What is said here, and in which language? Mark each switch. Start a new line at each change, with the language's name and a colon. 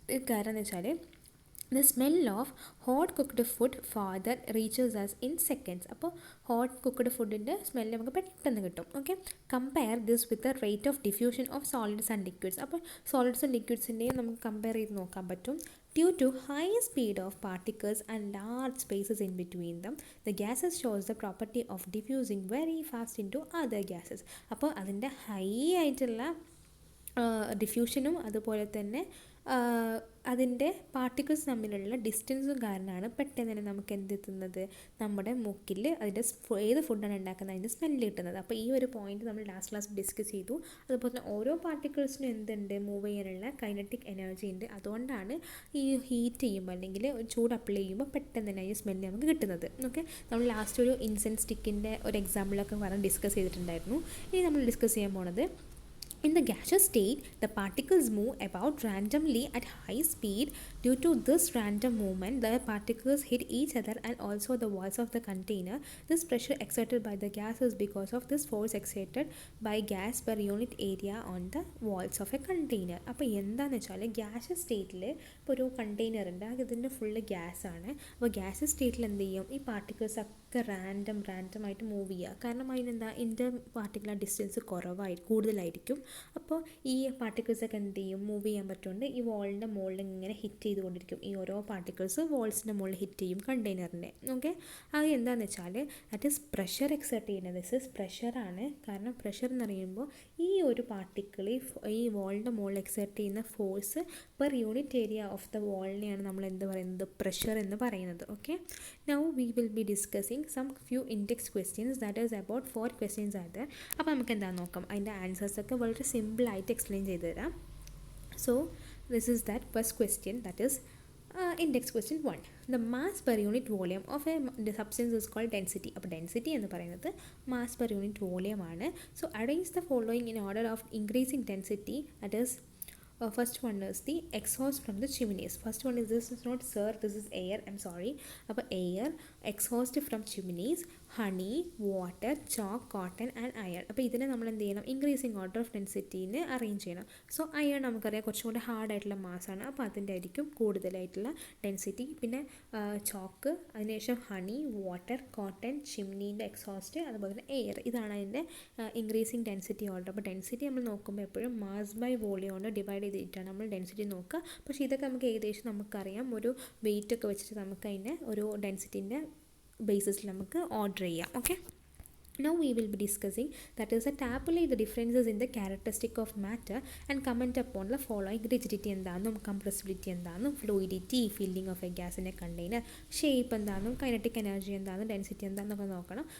Malayalam: കാരണം എന്ന് വെച്ചാൽ
English: The smell of hot cooked food father reaches us in seconds.
Malayalam: അപ്പോൾ ഹോട്ട് കുക്ക്ഡ് ഫുഡിൻ്റെ സ്മെല്ല് നമുക്ക് പെട്ടെന്ന് കിട്ടും.
English: Okay, compare this with the rate of diffusion of solids and liquids.
Malayalam: അപ്പോൾ സോളിഡ്സും ലിക്വിഡ്സിൻ്റെയും നമുക്ക് കമ്പയർ ചെയ്ത് നോക്കാൻ പറ്റും.
English: Due to high speed of particles and large spaces in between them, the gases shows the property of diffusing very fast into other gases.
Malayalam: അപ്പോൾ അതിൻ്റെ high ആയിട്ടുള്ള ഡിഫ്യൂഷനും അതുപോലെ തന്നെ അതിൻ്റെ പാർട്ടിക്കിൾസ് തമ്മിലുള്ള ഡിസ്റ്റൻസും കാരണമാണ് പെട്ടെന്ന് തന്നെ നമുക്ക് എന്തെത്തുന്നത്, നമ്മുടെ മൂക്കിൽ അതിൻ്റെ ഏത് ഫുഡാണ് ഉണ്ടാക്കുന്നത് അതിൻ്റെ സ്മെല്ല് കിട്ടുന്നത്. അപ്പോൾ ഈ ഒരു പോയിന്റ് നമ്മൾ ലാസ്റ്റ് ക്ലാസ് ഡിസ്കസ് ചെയ്തു. അതുപോലെ തന്നെ ഓരോ പാർട്ടിക്കിൾസിനും എന്തുണ്ട്, മൂവ് ചെയ്യാനുള്ള കൈനറ്റിക് എനർജി ഉണ്ട്. അതുകൊണ്ടാണ് ഈ ഹീറ്റ് ചെയ്യുമ്പോൾ അല്ലെങ്കിൽ ചൂട് അപ്ലൈ ചെയ്യുമ്പോൾ പെട്ടെന്ന് തന്നെ ഈ സ്മെല്ല് നമുക്ക് കിട്ടുന്നത്. ഓക്കെ, നമ്മൾ ലാസ്റ്റ് ഒരു ഇൻസെൻസ് സ്റ്റിക്കിൻ്റെ ഒരു എക്സാമ്പിളൊക്കെ പറഞ്ഞ് ഡിസ്കസ് ചെയ്തിട്ടുണ്ടായിരുന്നു. ഇനി നമ്മൾ ഡിസ്കസ് ചെയ്യാൻ പോണത്
English: in the gaseous state, the particles move about randomly at high speed. Due to this random movement, the particles hit each other and also the walls of the container. This pressure exerted by the gas is because of this force exerted by gas per unit area on the walls of a container.
Malayalam: അപ്പോൾ എന്താണെന്ന് വെച്ചാൽ gases സ്റ്റേറ്റിൽ ഇപ്പോൾ ഒരു container ഉണ്ട്, അതിൻ്റെ full ഗ്യാസാണ്. അപ്പോൾ gases സ്റ്റേറ്റിൽ എന്ത് ചെയ്യും, ഈ പാർട്ടിക്കിൾസ് ഒക്കെ റാൻഡമായിട്ട് മൂവ് ചെയ്യുക. കാരണം അതിനെന്താ, ഇൻ്റർ പാർട്ടിക്കുലർ ഡിസ്റ്റൻസ് കൂടുതലായിരിക്കും. അപ്പോൾ ഈ പാർട്ടിക്കിൾസൊക്കെ എന്ത് ചെയ്യും, മൂവ് ചെയ്യാൻ പറ്റുകൊണ്ട് ഈ വാളിൻ്റെ മുകളിൽ ഇങ്ങനെ ഹിറ്റ് ചെയ്തുകൊണ്ടിരിക്കും. ഈ ഓരോ പാർട്ടിക്കിൾസ് വോൾസിൻ്റെ മുകളിൽ ഹിറ്റ് ചെയ്യും കണ്ടെയ്നറിൻ്റെ. ഓക്കെ, അത് എന്താണെന്ന് വെച്ചാൽ
English: that is pressure
Malayalam: എക്സെർട്ട് ചെയ്യുന്നത്. This is പ്രഷറാണ്. കാരണം പ്രഷർ എന്ന് പറയുമ്പോൾ ഈ ഒരു പാർട്ടിക്കിൾ ഈ വോളിൻ്റെ മുകളിൽ എക്സെർട്ട് ചെയ്യുന്ന force per unit area of the വോളിനെയാണ് നമ്മൾ എന്ത് പറയുന്നത്, പ്രഷർ എന്ന് പറയുന്നത്.
English: Okay, now we will be discussing some few index questions, that is about 4 questions are there.
Malayalam: അപ്പോൾ നമുക്ക് എന്താണെന്ന് നോക്കാം. അതിൻ്റെ ആൻസേഴ്സൊക്കെ വളരെ സിമ്പിളായിട്ട് എക്സ്പ്ലെയിൻ ചെയ്ത് തരാം.
English: So this is that first question, that is index question 1. The mass per unit volume of a substance is called density.
Malayalam: അപ്പോൾ density എന്ന് പറയുന്നത് mass per unit volume ആണ്.
English: So arrange the following in order of increasing density, that is first one is the exhaust from the chimneys. First one is, this is not sir, this is air, I'm sorry. അപ്പോൾ air, exhaust from chimneys, honey, water, chalk, cotton and iron.
Malayalam: അപ്പോൾ ഇതിനെ നമ്മൾ എന്ത് ചെയ്യണം, increasing order of ഡെൻസിറ്റീനെ arrange ചെയ്യണം. So iron നമുക്കറിയാം കുറച്ചും കൂടി ഹാർഡായിട്ടുള്ള മാസാണ്, അപ്പോൾ അതിൻ്റെ ആയിരിക്കും കൂടുതലായിട്ടുള്ള ഡെൻസിറ്റി. പിന്നെ ചോക്ക്, അതിനുശേഷം ഹണി, വാട്ടർ, കോട്ടൺ, ചിമ്നീൻ്റെ എക്സോസ്റ്റ്, അതുപോലെ തന്നെ എയർ. ഇതാണ് അതിൻ്റെ ഇൻക്രീസിങ് ഡെൻസിറ്റി ഓർഡർ. അപ്പോൾ ഡെൻസിറ്റി നമ്മൾ നോക്കുമ്പോൾ എപ്പോഴും മാസ് ബൈ വോളിയം കൊണ്ട് ഡിവൈഡ് ചെയ്തിട്ടാണ് നമ്മൾ ഡെൻസിറ്റി നോക്കുക. പക്ഷേ ഇതൊക്കെ നമുക്ക് ഏകദേശം നമുക്കറിയാം, ഒരു വെയിറ്റ് ഒക്കെ വെച്ചിട്ട് നമുക്ക് അതിനെ ഒരു ഡെൻസിറ്റിൻ്റെ ബേസിസിൽ നമുക്ക് ഓർഡർ ചെയ്യാം.
English: Okay, now we will be discussing, that is tabulate the differences in the characteristic of matter and comment upon the following.
Malayalam: Rigidity എന്താണെന്നും, compressibility എന്താണെന്നും, fluidity, filling of a gas in a container, shape എന്താണെന്നും, kinetic energy എന്താണെന്നും, density എന്താണെന്നൊക്കെ നോക്കണം.